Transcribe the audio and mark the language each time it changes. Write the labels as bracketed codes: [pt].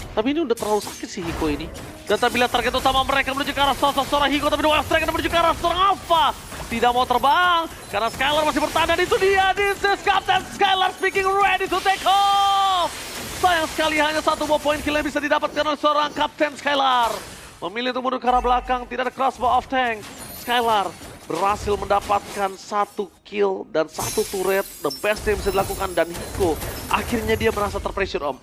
[id] Tapi ini udah terlalu sakit sih Hiko ini. Dan tapi lihat target utama mereka menuju ke arah sosok seorang Hiko, tapi dua strike menuju ke arah seorang Alpha. Tidak mau terbang, karena Skylar masih bertahan, dan itu dia. [en] This is Captain Skylar speaking, ready to take off. [id] Sayang sekali hanya satu poin kill yang bisa didapatkan oleh seorang Captain Skylar. Memilih untuk mundur ke arah belakang, tidak ada crossbow off tank. Skylar berhasil mendapatkan satu kill dan satu turret, the best yang bisa dilakukan, dan Hiko akhirnya dia merasa terpressure om.